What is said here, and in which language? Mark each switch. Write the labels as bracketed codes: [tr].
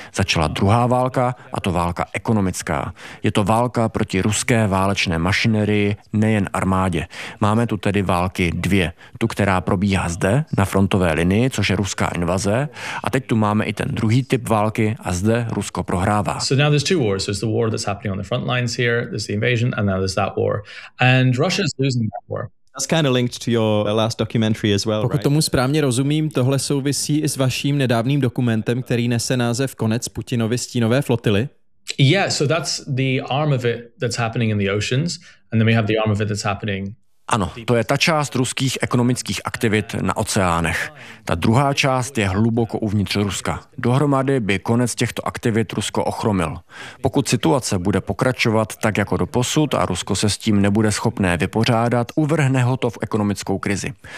[cs] Začala druhá válka, a to válka ekonomická. Je to válka proti ruské válečné mašinerii, nejen armádě. Máme tu tedy války dvě. Tu, která probíhá zde, na frontové linii, což je ruská invaze. A teď tu máme i ten druhý typ války, a zde Rusko prohrává. [en] So now there's two wars. There's the war that's happening on the front lines here. There's the invasion, and now there's that war. And Russia's losing that war. That's kind of linked to your last documentary as well. [cs] Pokud tomu správně rozumím, tohle souvisí i s vaším nedávným dokumentem, který nese název Konec Putinovy stínové flotily. [en] Yeah, so that's the arm of it that's happening in the oceans, and then we have the arm of it that's happening. [cs] Ano, to je ta část ruských ekonomických aktivit na oceánech. Ta druhá část je hluboko uvnitř Ruska. Dohromady by konec těchto aktivit Rusko ochromil. Pokud situace bude pokračovat tak jako doposud a Rusko se s tím nebude schopné vypořádat, uvrhne ho to v ekonomickou krizi.